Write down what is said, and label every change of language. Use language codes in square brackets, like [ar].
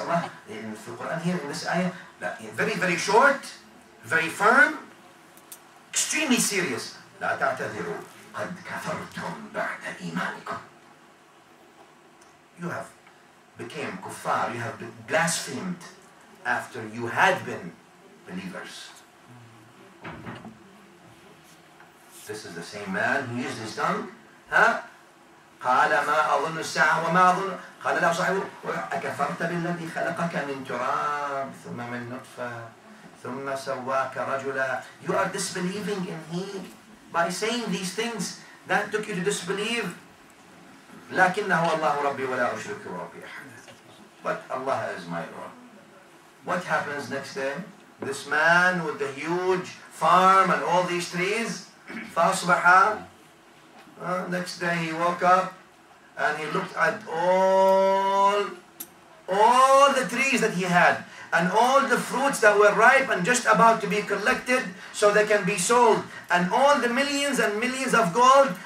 [en] Allah in the Quran here in this ayah, very very short, very firm, extremely serious. [ar] لا تعتذروا قد كفرتم بعد إيمانكم. [en] You have became kuffar. You have blasphemed after you had been believers. This is the same man who used his tongue. [ar] قال ما أظن الساعة وما أظن. قال له صاحبه أكفرت بالذي خلقك من تراب ثم من نطفة ثم سواك رجلا. [en] You are disbelieving in Him by saying these things that took you to disbelieve. [ar] لكنه الله ربي ولا أشرك بربي أحد. [en] But Allah is my Lord. What happens next day? This man with the huge farm and all these trees, [ar] فأصبح. [en] Next day he woke up and he looked at all the trees that he had and all the fruits that were ripe and just about to be collected so they can be sold, and all the millions and millions of gold.